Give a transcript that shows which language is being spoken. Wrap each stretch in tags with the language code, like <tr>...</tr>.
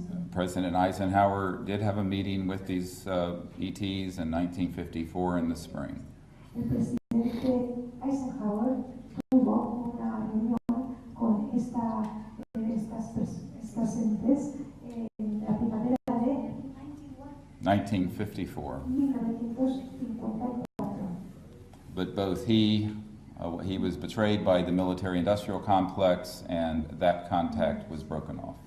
<en>President Eisenhower did have a meeting with these ETs in 1954 in the spring.</en> <es>El presidente Eisenhower tuvo una reunión con estas entes en la primavera de 1954. 1954.</es> <en>But both he was betrayed by the military-industrial complex, and that contact was broken off.</en>